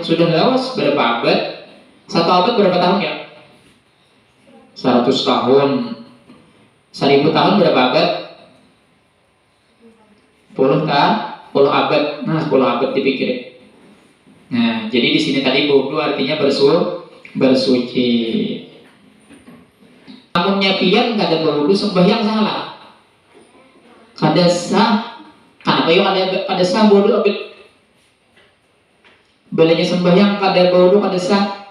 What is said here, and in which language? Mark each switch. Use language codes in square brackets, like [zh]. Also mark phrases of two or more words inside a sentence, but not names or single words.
[bjn] Sudah lawas berapa abad? Satu abad berapa tahun ya? [id] 100 tahun. 1000 tahun berapa abad? 10 abad. Nah, 10 abad dipikir. Nah, jadi di sini tadi wudu artinya bersuci. [bjn] Namunnya pian nggak ada berwudu sembahyang salah. Kada sah. Kenapa yang ada sah wudu abis belanya sembahyang kada wudu kada sah?